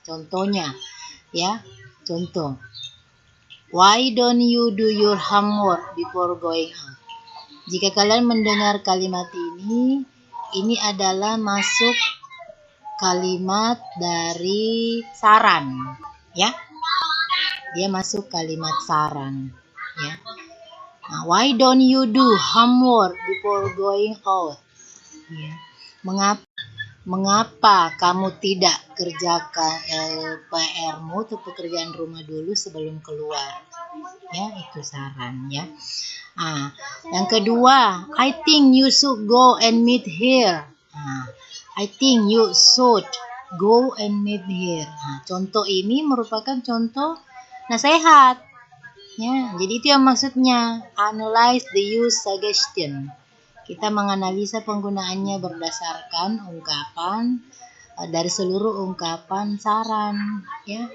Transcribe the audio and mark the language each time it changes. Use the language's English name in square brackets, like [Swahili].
[Indonesian] Contohnya, ya, contoh, [English] why don't you do your homework before going out? [Indonesian] Jika kalian mendengar kalimat ini adalah masuk kalimat dari saran, ya. Dia masuk kalimat saran, ya. [English] Nah, why don't you do homework before going out? [Indonesian] Ya. Mengapa kamu tidak kerjakan PR-mu atau pekerjaan rumah dulu sebelum keluar? Ya, itu saran, ya. Yang kedua, [English] I think you should go and meet here. I think you should go and meet here. [Indonesian] Contoh ini merupakan contoh nasihat. Ya, jadi itu yang maksudnya [English] analyze the use suggestion. [Indonesian] Kita menganalisa penggunaannya berdasarkan ungkapan dari seluruh ungkapan saran, ya.